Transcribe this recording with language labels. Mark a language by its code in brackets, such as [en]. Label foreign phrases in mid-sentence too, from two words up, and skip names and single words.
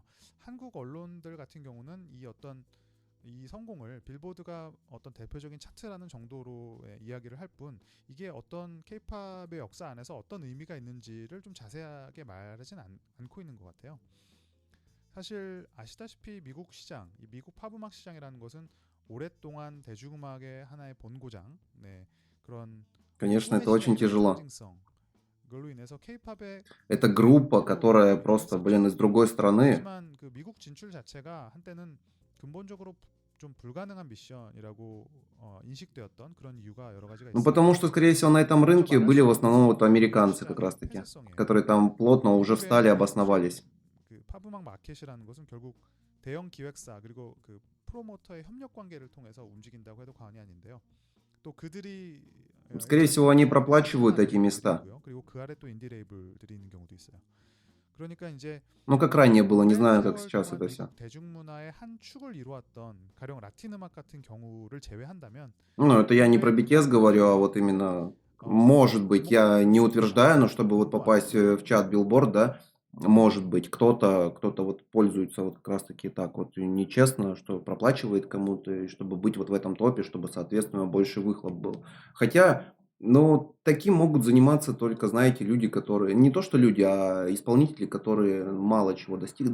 [ko] 한국 언론들 같은 경우는 이 성공을 빌보드가 어떤 대표적인 차트라는 정도로 이야기를 할 뿐 이게 어떤 K-팝의 역사 안에서 어떤 의미가 있는지를 좀 자세하게 말하진 않고 있는 것 같아요. 사실 아시다시피 미국 시장, 이 미국 팝음악 시장이라는 것은 오랫동안 대중음악의 하나의 본고장, 네, 그런 [ru] Конечно, [ko] 꿈의 [ru] это очень [ko] 시작이라는 [ru] тяжело. [ko] 상징성 그걸로 인해서 K-팝의 [ru] Это [ko] 그 [ru] группа, [ko] 대표로 [ru] которая [ko] 알려져 [ru] просто, [ko] 있었죠. [ru] блин, из другой страны. [ko] 하지만 그 미국 진출 자체가 한때는 근본적으로 좀 불가능한 미션이라고 인식되었던 그런 이유가 여러 가지가 [ru] Ну, [ko] 있습니다. [ru] потому что, скорее всего, на этом [ko] 먼저 [ru] рынке [ko] 말할 [ru] были [ko] 수 [ru] в [ko] 있는 [ru] основном [ko] 것은 [ru] вот [ko] 미국 [ru] американцы как [ko] 시장의 [ru] раз-таки, [ko] 폐쇄성이에요. [ru] которые там плотно уже встали и [ko] 미국의 [ru] обосновались. [ko] 그 팝음악 마켓이라는 것은 결국 대형 기획사 그리고 그 프로모터의 협력 관계를 통해서 움직인다고 해도 과언이 아닌데요. 또 그들이 [ru] Скорее всего, они [ko] 일차적으로 [ru] проплачивают [ko] 운영하는 [ru] эти места. [ko] 레이블이고요. 그리고 그 아래 또 인디 레이블들이 있는 경우도 있어요. 그러니까 이제 [ru] Ну, как ранее было, не [ko] 오랜 [ru] знаю, как [ko] 세월 [ru] сейчас [ko] 동안 [ru] это все. [ko] 미국 대중문화의 한 축을 이루었던 가령 라틴 음악 같은 경우를 제외한다면 [ru] Ну, это я не про [ko] 해외 [ru] BTS [ko] 음악 [ru] говорю, а [ko] 시장에 [ru] вот именно, может быть, я не [ko] 주목받는 [ru] утверждаю, но чтобы вот [ko] 홍보안 [ru] попасть в чат Billboard, да, может быть, кто-то вот пользуется вот как раз-таки так вот нечестно, что проплачивает кому-то, и чтобы быть вот в этом топе, чтобы, соответственно, больше выхлоп был. Хотя, ну, таким могут заниматься только, знаете, люди, которые, не то что люди, а исполнители, которые мало чего достигли.